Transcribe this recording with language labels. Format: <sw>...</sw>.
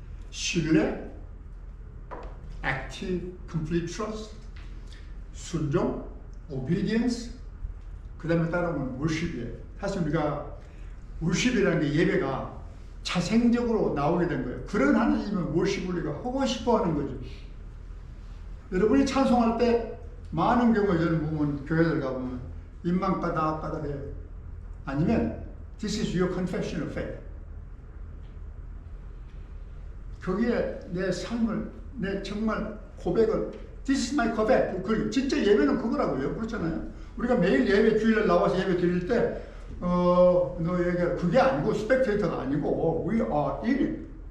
<ko>신뢰, active, complete trust, 순종, obedience, 그 다음에 따르면 worship이에요. 사실 우리가 worship이라는 게 예배가 자생적으로 나오게 된 거예요. 그런 하나님은 worship을 우리가 하고 싶어 하는 거죠. 여러분이 찬송할 때 많은 경우에 저는 보면 교회들 가보면 입만 까닥까닥해요. 아니면</ko> <en>This is your confession of faith.</en> <ko>거기에 내 삶을, 내 정말 고백을</ko> <en>This is my</en> <ko>고백. 진짜 예배는 그거라고요. 그렇잖아요. 우리가 매일 예배 주일날 나와서 예배 드릴 때 너에게 그게 아니고 스펙테이터가 아니고</ko> <en>we are in it.</en>